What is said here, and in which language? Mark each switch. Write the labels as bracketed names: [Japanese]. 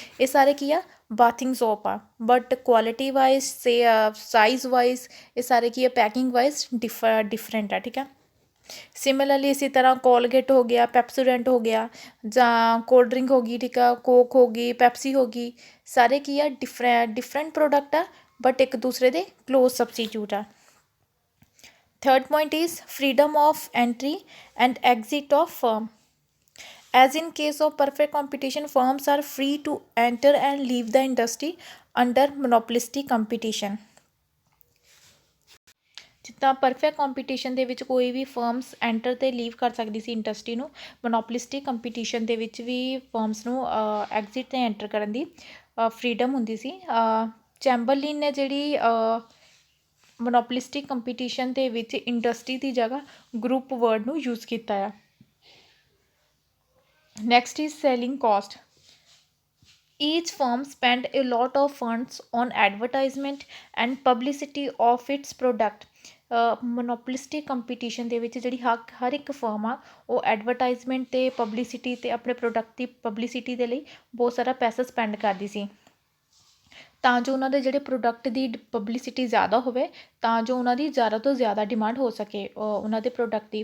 [Punjabi] ਇਹ ਸਾਰੇ ਕੀ ਆ ਬਾਥਿੰਗ ਸੋਪ ਆ but quality wise size wise ਇਹ ਸਾਰੇ ਕੀ ਆ ਪੈਕਿੰਗ ਵਾਈਜ਼ ਡਿਫਰੈਂਟ ਆ. ਠੀਕ ਆ. ਸਿਮਿਲਰਲੀ ਇਸੇ ਤਰ੍ਹਾਂ ਕੋਲਗੇਟ ਹੋ ਗਿਆ, ਪੈਪਸੋਡੈਂਟ ਹੋ ਗਿਆ ਜਾਂ ਕੋਲਡ ਡਰਿੰਕ ਹੋ ਗਈ. ਠੀਕ ਆ. ਕੋਕ ਹੋ ਗਈ, ਪੈਪਸੀ ਹੋ ਗਈ. ਸਾਰੇ ਕੀ ਆ ਡਿਫਰੈਂਟ ਪ੍ਰੋਡਕਟ ਆ ਬਟ ਇੱਕ ਦੂਸਰੇ ਦੇ ਕਲੋਜ਼ ਸਬਸਟੀਟਿਊਟ ਆ. [English] Third point is freedom of entry and exit of firm. As in case of perfect competition, firms are free to enter and leave the industry under monopolistic competition. [Punjabi] ਜਿੱਦਾਂ perfect competition ਦੇ ਵਿੱਚ ਕੋਈ ਵੀ firms enter ਅਤੇ leave ਕਰ ਸਕਦੀ ਸੀ industry ਨੂੰ, ਮੋਨੋਪਲਿਸਟਿਕ competition ਦੇ ਵਿੱਚ ਵੀ ਫਰਮਸ ਨੂੰ ਐਗਜ਼ਿਟ ਅਤੇ ਐਂਟਰ ਕਰਨ ਦੀ ਫਰੀਡਮ ਹੁੰਦੀ ਸੀ. ਚੈਂਬਰਲਿਨ ਨੇ ਜਿਹੜੀ ਮੋਨੋਪਲਿਸਟਿਕ ਕੰਪੀਟੀਸ਼ਨ ਦੇ ਵਿੱਚ ਇੰਡਸਟਰੀ ਦੀ ਜਗ੍ਹਾ ਗਰੁੱਪ ਵਰਡ ਨੂੰ ਯੂਜ਼ ਕੀਤਾ ਆ. [English] Next is selling cost. Each firm spend a lot of funds on advertisement and publicity of its product. [Punjabi] ਮੋਨੋਪਲਿਸਟਿਕ competition ਦੇ ਵਿੱਚ ਜਿਹੜੀ ਹਰ ਇੱਕ ਫਰਮ ਆ ਉਹ ਐਡਵਰਟਾਈਜ਼ਮੈਂਟ ਅਤੇ ਪਬਲਿਸਿਟੀ ਅਤੇ ਆਪਣੇ ਪ੍ਰੋਡਕਟ ਦੀ ਪਬਲਿਸਿਟੀ ਦੇ ਲਈ ਬਹੁਤ ਸਾਰਾ ਪੈਸਾ ਸਪੈਂਡ ਕਰਦੀ ਸੀ ਤਾਂ ਜੋ ਉਹਨਾਂ ਦੇ ਜਿਹੜੇ ਪ੍ਰੋਡਕਟ ਦੀ ਪਬਲਿਸਿਟੀ ਜ਼ਿਆਦਾ ਹੋਵੇ ਤਾਂ ਜੋ ਉਹਨਾਂ ਦੀ ਜ਼ਿਆਦਾ ਤੋਂ ਜ਼ਿਆਦਾ ਡਿਮਾਂਡ ਹੋ ਸਕੇ ਉਹਨਾਂ ਦੇ ਪ੍ਰੋਡਕਟ ਦੀ.